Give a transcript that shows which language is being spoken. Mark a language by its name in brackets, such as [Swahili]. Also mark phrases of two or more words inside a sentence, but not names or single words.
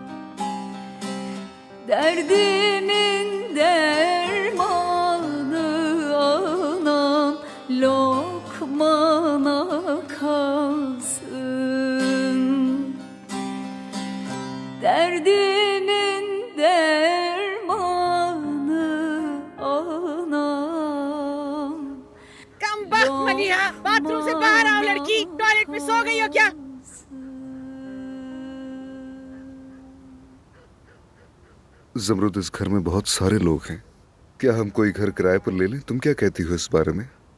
[Turkish] Derdimin dermanı anam, lokmana kalsın. Derdimin dermanı anam. [Urdu] کم وقت منیحہ، باتھ روم سے باہر آؤ لڑکی، ٹوائلٹ میں سو گئی ہو کیا? زمرد، اس گھر میں بہت سارے لوگ ہیں، کیا ہم کوئی گھر کرائے پر لے لیں? تم کیا کہتی ہو اس بارے میں?